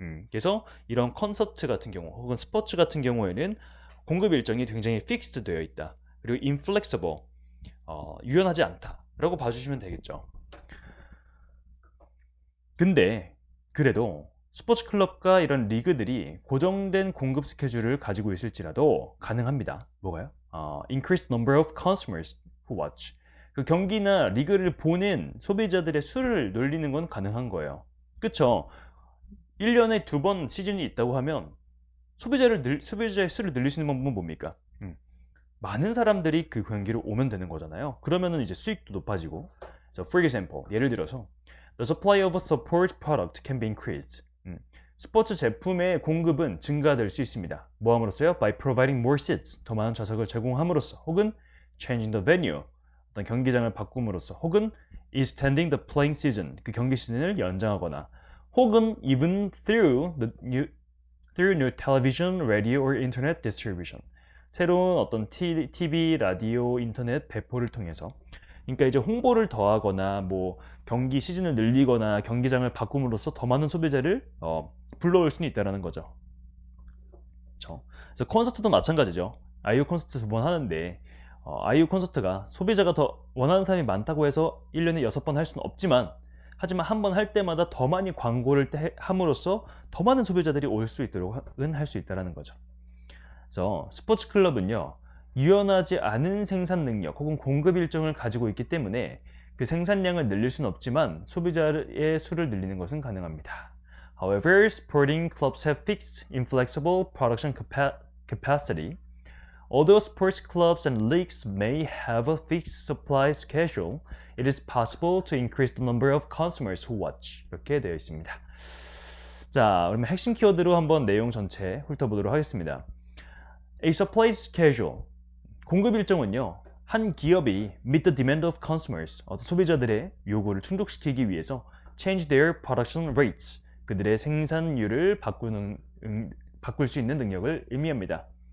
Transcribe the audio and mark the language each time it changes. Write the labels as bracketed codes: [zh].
[ko] 그래서 이런 콘서트 같은 경우 혹은 스포츠 같은 경우에는 공급 일정이 굉장히 픽스드 되어 있다. 그리고 [en] inflexible, [ko] 유연하지 않다라고 봐주시면 되겠죠. 근데 그래도 스포츠 클럽과 이런 리그들이 고정된 공급 스케줄을 가지고 있을지라도 가능합니다. 뭐가요? [en] Increased number of consumers who watch. [ko] 그 경기나 리그를 보는 소비자들의 수를 늘리는 건 가능한 거예요. 그쵸? 1년에 2번 시즌이 있다고 하면 소비자의 수를 늘릴 수 있는 방법은 뭡니까? 많은 사람들이 그 경기를 오면 되는 거잖아요. 그러면은 이제 수익도 높아지고. So, for example, 예를 들어서 [en] the supply of a support product can be increased. [ko] 스포츠 제품의 공급은 증가될 수 있습니다. 뭐 함으로써요? [en] By providing more seats. [ko] 더 많은 좌석을 제공함으로써, 혹은 [en] changing the venue. [ko] 어떤 경기장을 바꿈으로써, 혹은 [en] extending the playing season. [ko] 그 경기 시즌을 연장하거나, 혹은 [en] even through new television, radio or internet distribution. [ko] 새로운 어떤 TV, 라디오, 인터넷 배포를 통해서 그러니까 이제 홍보를 더하거나 뭐 경기 시즌을 늘리거나 경기장을 바꿈으로써 더 많은 소비자를 불러올 수는 있다는 거죠. 그렇죠? 그래서 콘서트도 마찬가지죠. 아이유 콘서트 2번 하는데 아이유 콘서트가 소비자가 더 원하는 사람이 많다고 해서 1년에 6번 할 수는 없지만 하지만 한 번 할 때마다 더 많이 광고를 함으로써 더 많은 소비자들이 올 수 있도록은 할 수 있다는 거죠. 그래서 스포츠 클럽은요, 유연하지 않은 생산 능력 혹은 공급 일정을 가지고 있기 때문에 그 생산량을 늘릴 수는 없지만 소비자의 수를 늘리는 것은 가능합니다. [en] However, sporting clubs have fixed, inflexible production capacity. Although sports clubs and leagues may have a fixed supply schedule, it is possible to increase the number of consumers who watch. [ko] 이렇게 되어 있습니다. 자, 그러면 핵심 키워드로 한번 내용 전체 훑어보도록 하겠습니다. [en] A supply schedule. [ko] 공급 일정은요, 한 기업이 [en] meet the demand of consumers, [ko] 소비자들의 요구를 충족시키기 위해서 [en] change their production rates, [ko] 그들의 생산율을 바꿀 수 있는 능력을 의미합니다.